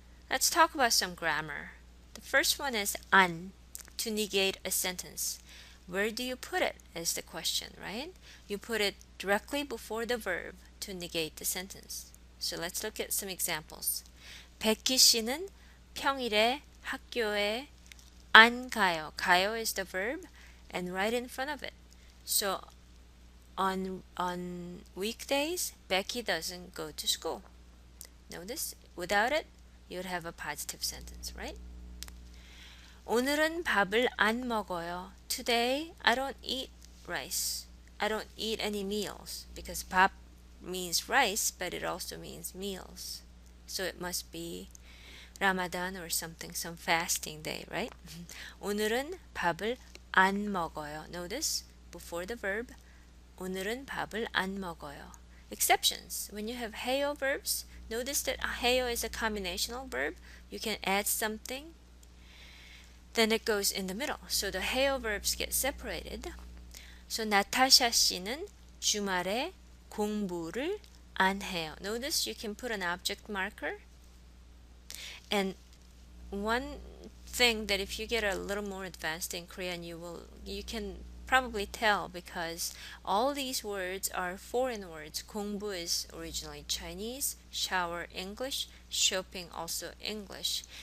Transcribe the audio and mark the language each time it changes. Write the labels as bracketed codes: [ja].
[en] Let's talk about some grammar. The first one is 안, to negate a sentence. Where do you put it is the question, right? You put it directly before the verb to negate the sentence. So let's look at some examples. [ko] 백희 씨는 평일에 학교에 안 가요. [en] 가요 is the verb and right in front of it. So on weekdays, Becky doesn't go to school. Notice, without it, you would have a positive sentence, right? [ko] 오늘은 밥을 안 먹어요. [en] Today, I don't eat rice. I don't eat any meals because 밥 means rice, but it also means meals. So it must be Ramadan or something, some fasting day, right? [ko] 오늘은 밥을 안 먹어요. [en] Notice before the verb, [ko] 오늘은 밥을 안 먹어요. [en] Exceptions. When you have 해요 verbs, notice that 해요 is a combinational verb. You can add something, then it goes in the middle. So the 해요 verbs get separated. [ko] So 나타샤 씨는 주말에 공부를 안 해요. [en] Notice you can put an object marker. And one thing that if you get a little more advanced in Korean, you can probably tell because all these words are foreign words. 공부 is originally Chinese, shower English, shopping also English.